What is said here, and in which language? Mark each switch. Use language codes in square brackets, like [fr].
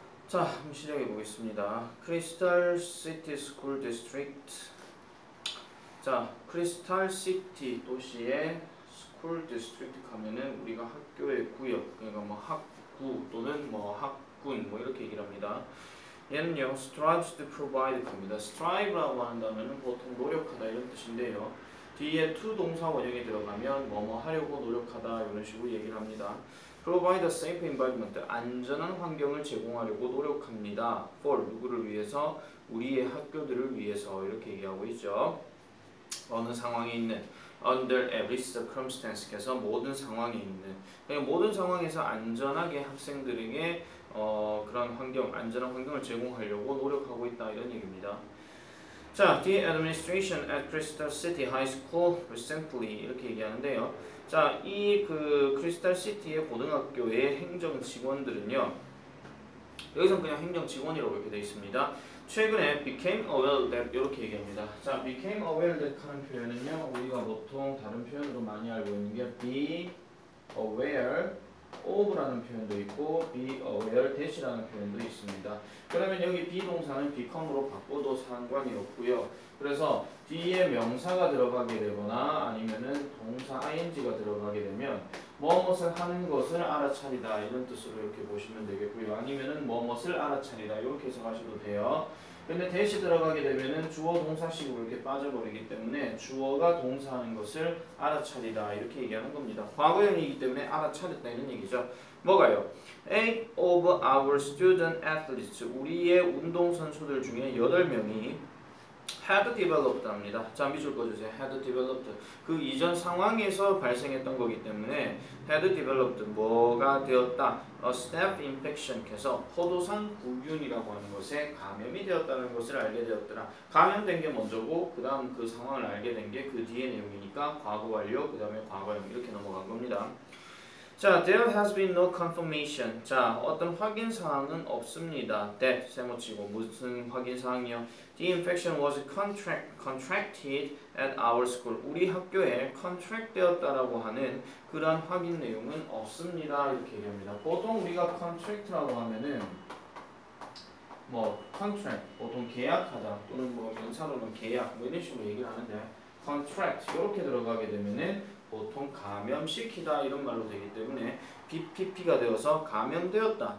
[ko] 자, 한번 시작해 보겠습니다. 크리스탈 시티 스쿨 디스트릭트. 자, 크리스탈 시티 도시의 스쿨 디스트릭트 하면은 우리가 학교의 구역, 그러니까 뭐 학구 또는 뭐 학군 뭐 이렇게 얘기를 합니다. 얘는요, [en] strives to provide [ko] 겁니다. strive라고 하는 단어는 보통 노력하다 이런 뜻인데요. 뒤에 to 동사 원형이 들어가면 뭐뭐 하려고 노력하다 이런 식으로 얘기를 합니다. [en] Provide a safe environment. [ko] 안전한 환경을 제공하려고 노력합니다. For 누구를 위해서? 우리의 학교들을 위해서 이렇게 얘기하고 있죠. 어느 상황에 있는 [en] under every circumstance. [ko] 그래서 모든 상황에 있는. 그러니까 모든 상황에서 안전하게 학생들에게 그런 환경, 안전한 환경을 제공하려고 노력하고 있다 이런 얘기입니다. [en] 자, the administration at Crystal City High School recently [ko] 이렇게 얘기하는데요. 자, 이 크리스탈 시티의 고등학교의 행정 직원들은요. 여기서 그냥 행정 직원이라고 이렇게 되어 있습니다. 최근에 [en] became aware that [ko] 이렇게 얘기합니다. 자, [en] became aware that [ko] 하는 표현은요. 우리가 보통 다른 표현으로 많이 알고 있는 게 [en] be aware of [ko] 라는 표현도 있고 [en] be aware that [ko] 이라는 표현도 있습니다. 그러면 여기 비동사는 become으로 바꿔도 상관이 없고요. 그래서 뒤에 명사가 들어가게 되거나 아니면은 동사 ing가 들어가게 되면 무엇을 하는 것을 알아차리다 이런 뜻으로 이렇게 보시면 되겠고요. 아니면은 무엇을 알아차리다 이렇게 해석하셔도 돼요. 근데 대시 들어가게 되면은 주어 동사식으로 이렇게 빠져버리기 때문에 주어가 동사하는 것을 알아차리다 이렇게 얘기하는 겁니다. 과거형이기 때문에 알아차렸다 이런 얘기죠. 뭐가요? [en] 8 of our student athletes [ko] 우리의 운동선수들 중에 8명이 [en] had developed [ko] 합니다. 자, 밑줄 꺼주세요. [en] had developed. [ko] 그 이전 상황에서 발생했던 거기 때문에 [en] had developed [ko] 뭐가 되었다. [en] a staph infection [ko] 해서 포도상 구균이라고 하는 것에 감염이 되었다는 것을 알게 되었더라. 감염된 게 먼저고 그 다음 그 상황을 알게 된 게 그 뒤의 내용이니까 과거 완료 그 다음에 과거형 이렇게 넘어간 겁니다. [en] 자, there has been no confirmation. [ko] 자, 어떤 확인 사항은 없습니다. that 세모치고 무슨 확인 사항이요? [en] The infection was contracted at our school. [ko] 우리 학교에 contract 되었다라고 하는 그런 확인 내용은 없습니다. 이렇게 얘기합니다. 보통 우리가 contract라고 하면은 뭐 contract 보통 계약하다 또는 뭐 명사로는 계약 뭐 이런 식으로 얘기를 하는데 contract 이렇게 들어가게 되면은 보통 감염시키다 이런 말로 되기 때문에 BPP가 되어서 감염되었다.